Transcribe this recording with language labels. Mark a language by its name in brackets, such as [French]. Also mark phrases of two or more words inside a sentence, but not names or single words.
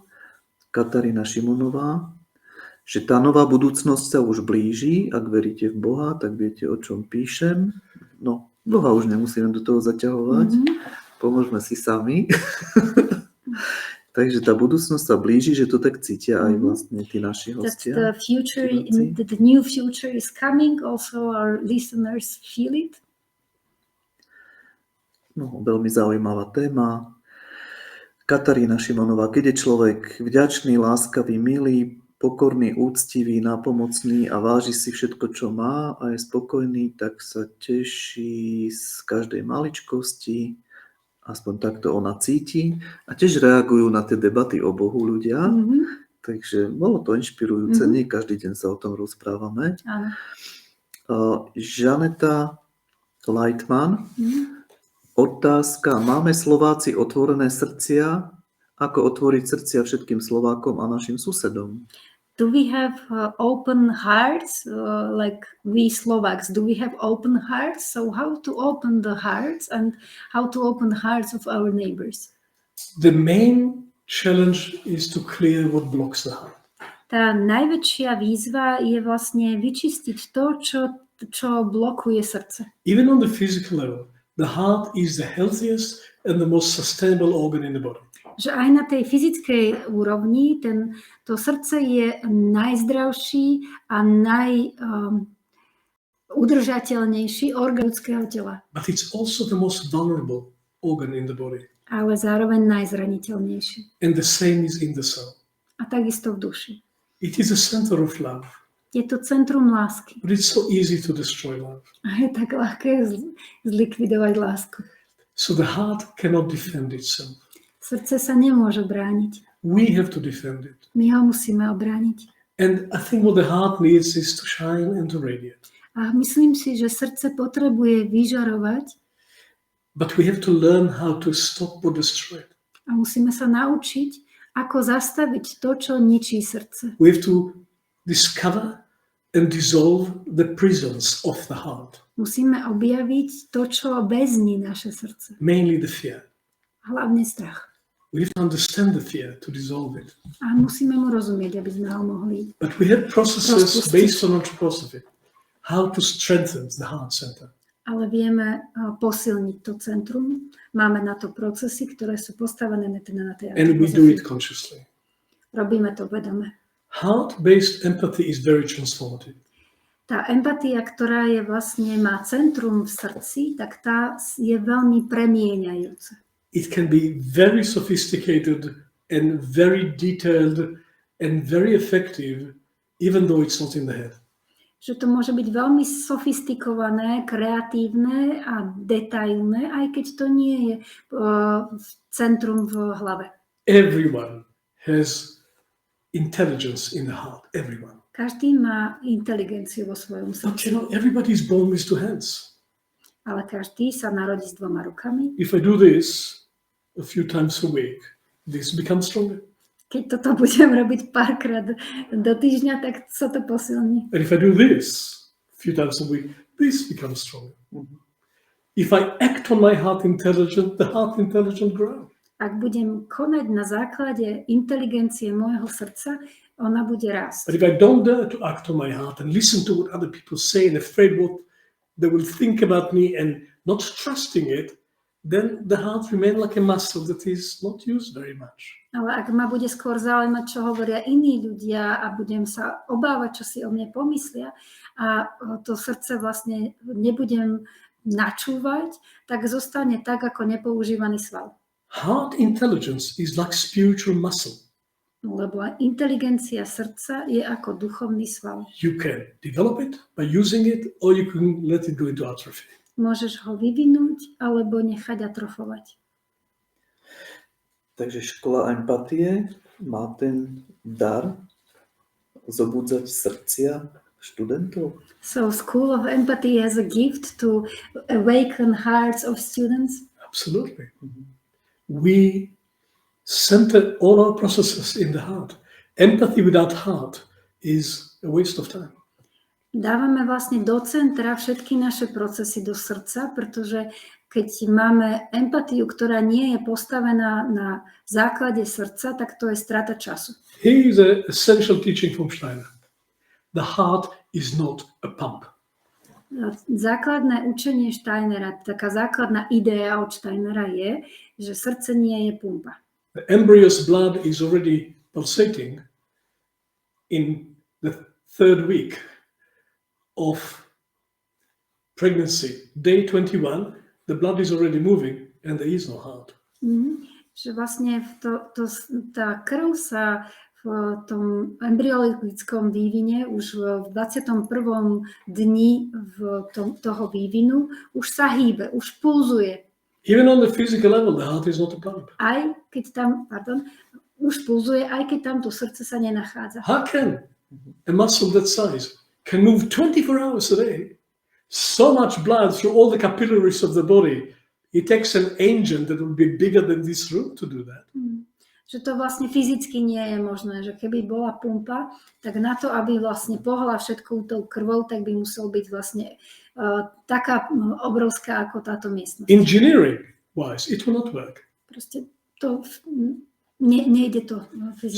[Slovak] Katarína Šimonová, že tá nová budúcnosť sa už blíži. Ak veríte v Boha, tak viete, o čom píšem. No, Boha už nemusíme do toho zaťahovať. Pomôžme si sami. Takže tá budúcnosť sa blíži, že to tak cítia aj vlastne tí naši hostia. [English] The new future is coming, also our listeners feel it. [Slovak] No, veľmi zaujímavá téma. Katarína Šimonová, keď je človek vďačný, láskavý, milý, pokorný, úctivý, nápomocný a váži si všetko, čo má a je spokojný, tak sa teší z každej maličkosti, aspoň takto ona cíti a tiež reagujú na tie debaty o Bohu ľudia, takže bolo to inšpirujúce, nie každý deň sa o tom rozprávame. Žaneta Lightman, otázka, máme Slováci otvorené srdcia? Ako otvoriť srdcia všetkým Slovákom a našim susedom? [English] Do we have open hearts, like we Slovaks? Do we have open hearts? So how to open the hearts and how to open the hearts of our neighbors? The main challenge is to clear what blocks the heart. [Slovak] Tá najväčšia výzva je vlastne vyčistiť to, čo blokuje srdce. [English] Even on the physical level, the heart is the healthiest and the most sustainable organ in the body. [Slovak] Že aj na tej fyzickej úrovni to srdce je najzdravší a najudržateľnejší orgán ľudského tela. [English] But it's also the most vulnerable organ in the body. [Slovak] Ale zároveň najzraniteľnejší. [English] And the same is in the soul. [Slovak] A takisto v duši. [English] It is a center of love. [Slovak] Je to centrum lásky. [English] But it's so easy to destroy love. [Slovak] A je tak ľahké zlikvidovať lásku. [English] So the heart cannot defend itself. [Slovak] Srdce sa nemôže brániť. [English] We have to defend it. [Slovak] My ho musíme obrániť. [English] And I think what the heart needs is to shine and to radiate. [Slovak] A myslím si, že srdce potrebuje vyžarovať. [English] But we have to learn how to stop or destroy it. [Slovak] A musíme sa naučiť, ako zastaviť to, čo ničí srdce. [English] We have to discover and dissolve the prisons of the heart. [Slovak] Musíme objaviť to, čo väzní naše srdce. [English] Mainly the fear. [Slovak] Hlavne strach. [English] We have to understand the fear to dissolve it. [Slovak] A musíme mu rozumieť, aby sme ho mohli. [English] But we have processes based on anthroposophy. How to strengthen the heart center. [Slovak] Ale vieme posilniť to centrum. Máme na to procesy, ktoré sú postavené na tej [English] and we do it consciously. [Slovak] Robíme to vedome. [English] Heart-based empathy is very transformative. [Slovak] Tá empatia, ktorá je vlastne má centrum v srdci, tak tá je veľmi premieňajúca. [English] It can be very sophisticated and very detailed and very effective, even though it's not in the head. [Slovak] Že to môže byť veľmi sofistikované, kreatívne a detailné, aj keď to nie je centrum v hlave. [English] Everyone has intelligence in the heart. Everyone. [Slovak] Každý má inteligenciu vo svojom srdci. [English] But everybody is born with two hands. [Slovak] Ale každý sa narodí s dvoma rukami. [English] If I do this a few times a week, this becomes stronger. [Slovak] Keď toto budem robiť párkrát do týždňa, tak sa to posilní. [English] And if I do this a few times a week, this becomes stronger. If I act on my heart intelligence, the heart intelligence grows. [Slovak] Ak budem konať na základe inteligencie môjho srdca, ona bude rásť. [English] But if I don't dare to act on my heart and listen to what other people say and afraid what they will think about me and not trusting it, then the heart remains like a muscle that is not used very much. [Slovak] Ale ak ma bude skôr zaujímať, čo hovoria iní ľudia a budem sa obávať, čo si o mne pomyslia a to srdce vlastne nebudem načúvať, tak zostane tak, ako nepoužívaný sval. [English] Heart intelligence is like spiritual muscle. [Slovak] Lebo inteligencia srdca je ako duchovný sval. [English] You can develop it by using it or you can let it go into atrophy. [Slovak] Môžeš ho vyvinúť alebo nechať atrofovať. Takže škola empatie má ten dar zobudzať srdcia študentov. [English] So School of Empathy has a gift to awaken hearts of students. Absolutely. We center all our processes in the heart. Empathy without heart is a waste of time. [Slovak] Dávame vlastne do centra všetky naše procesy do srdca, pretože keď máme empatiu, ktorá nie je postavená na základe srdca, tak to je strata času. [English] Here is an essential teaching from Steiner. The heart is not a pump. [Slovak] Základné učenie Steinera, taká základná idea od Steinera je, že srdce nie je pumpa. [English] The embryo's blood is already pulsating in the third week of pregnancy. Day 21, the blood is already moving and there is no heart. [Slovak] Že vlastne tá krv sa v tom embryologickom vývine už v 21. dni toho vývinu už sa hýbe, už pulzuje. [English] Even on the physical level, the heart is not a pump. [Slovak] Aj keď tam, už pulzuje, aj keď tam to srdce sa nenachádza. [English] How can a muscle that size can move 24 hours a day, so much blood through all the capillaries of the body? It takes an engine that will be bigger than this room to do that. [Slovak] Že to vlastne fyzicky nie je možné, že keby bola pumpa, tak na to, aby vlastne pohla všetkou tou krvou, tak by musel byť vlastne taká obrovská ako táto miestnosť. [English] Engineering wise, it will not work. [Slovak] Proste to nejde to fyzicky.